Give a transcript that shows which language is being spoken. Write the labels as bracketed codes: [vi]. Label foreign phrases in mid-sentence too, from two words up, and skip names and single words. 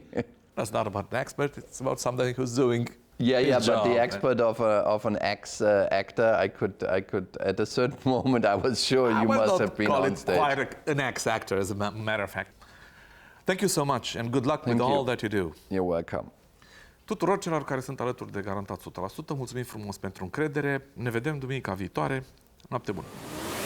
[en] That's not about an expert, it's about somebody who's doing Yeah, his but job. the expert of an ex-actor, I could at a certain moment, I was sure you must have been on stage. I would not call it quite an ex-actor, as a matter of fact. Thank you so much, and good luck with all that you do. You're welcome. [ro] Tuturor celor care sunt alături de Garantat 100%, mulțumim frumos pentru încredere. Ne vedem duminica viitoare. Noapte bună!